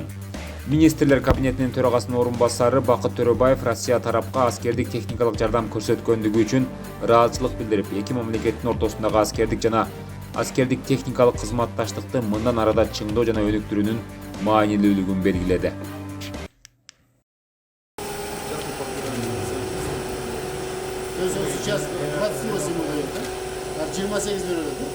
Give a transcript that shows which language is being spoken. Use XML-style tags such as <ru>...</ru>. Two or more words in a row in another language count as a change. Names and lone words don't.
<ky>Министрлер кабинетинин төрагасынын орун басары Бакыт Төрөбаев Россия тарапка аскердик техникалык жардам көрсөткөндүгү үчүн ыраазычылык билдирип, эки мамлекеттин ортосундагы аскердик жана аскердик техникалык кызматташтыкты мындан арада чыңдоо жана өнүктүрүүнүн маанилүүлүгүн белгиледи.</ky> <ru>То есть он сейчас 28 выдает, да? А 28 берет, да?</ru>